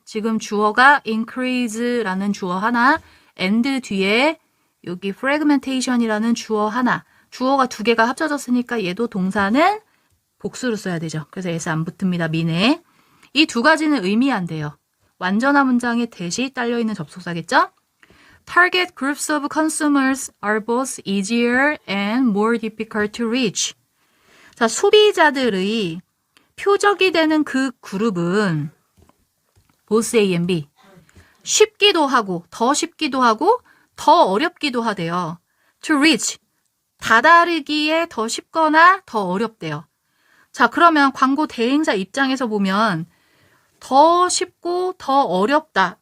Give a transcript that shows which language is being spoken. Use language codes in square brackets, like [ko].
[ko] 지금 주어가 increase라는 주어 하나, and 뒤에 여기 fragmentation이라는 주어 하나. 주어가 두 개가 합쳐졌으니까 얘도 동사는 복수로 써야 되죠. 그래서 s 안 붙습니다. 미네. 이 두 가지는 의미한대요. 완전한 문장에 대시 딸려있는 접속사겠죠? [en] Target groups of consumers are both easier and more difficult to reach. [ko] 자, 소비자들의 표적이 되는 그 그룹은 [en] both A and B. [ko] 쉽기도 하고, 더 쉽기도 하고, 더 어렵기도 하대요. [en] To reach. [ko] 다다르기에 더 쉽거나 더 어렵대요. 자, 그러면 광고 대행사 입장에서 보면 더 쉽고 더 어렵다.